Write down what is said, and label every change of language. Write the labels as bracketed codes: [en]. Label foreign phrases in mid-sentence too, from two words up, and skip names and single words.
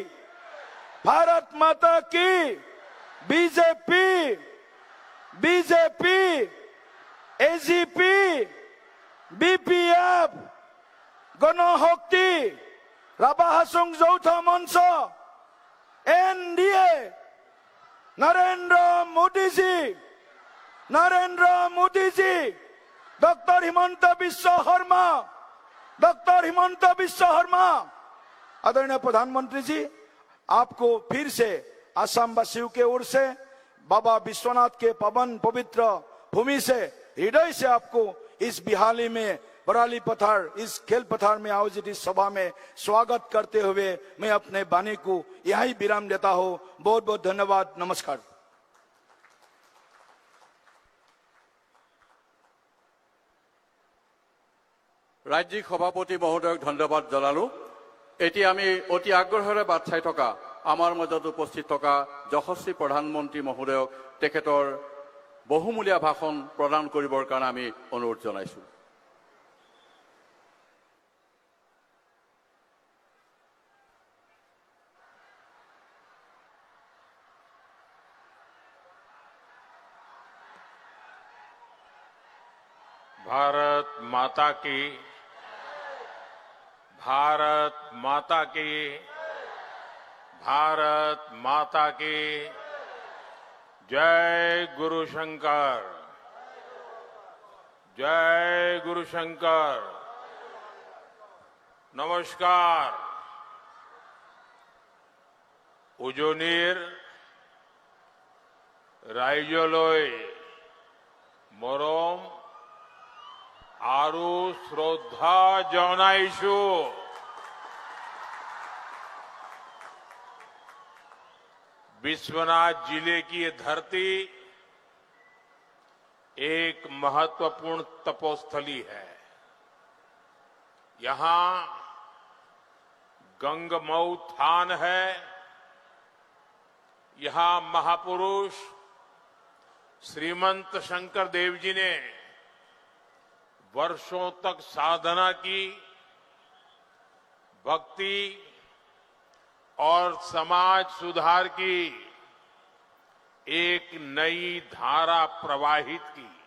[hi] भारत माता की, [as] বিজেপি, বিজেপি, AGP, BPF, গণশক্তি, ৰাভা হাছং যৌথ মঞ্চ, NDA, নৰেন্দ্ৰ মোদীজী, নৰেন্দ্ৰ মোদীজী, ডক্টৰ হিমন্ত বিশ্ব শৰ্মা, [hi] डॉक्टर हिमंत बिश्व शर्मा। आदरणीय प्रधानमंत्री जी, आपको फिर से असम वासियों के ओर से बाबा विश्वनाथ के पवन पवित्र भूमि से हृदय से आपको इस बिहाली में बराली पथार, इस खेल पथार में आयोजित इस सभा में स्वागत करते हुए मैं अपने वाणी को यहीं विराम देता हूँ। बहुत बहुत धन्यवाद, नमस्कार। [as] ৰাজ্যিক সভাপতি মহোদয়ক ধন্যবাদ জনালো। এতিয়া আমি অতি আগ্ৰহেৰে বাট চাই থকা আমাৰ মাজত উপস্থিত থকা যশস্বী প্ৰধানমন্ত্ৰী মহোদয়ক তেখেতৰ বহুমূলীয়া ভাষণ প্ৰদান কৰিবৰ কাৰণে আমি অনুৰোধ জনাইছো। [hi] भारत माता की, भारत माता की, भारत माता की। जय गुरु शंकर। जय गुरु शंकर। नमस्कार। [as] উজনিৰ ৰাইজলৈ মৰম আৰু শ্ৰদ্ধা জনাইছোঁ। [hi] विश्वनाथ जिले की ये धरती एक महत्वपूर्ण तपोस्थली है। यहां गंगमऊ थान है। यहां महापुरुष श्रीमंत शंकर देव जी ने वर्षों तक साधना की, भक्ति और समाज सुधार की एक नई धारा प्रवाहित की।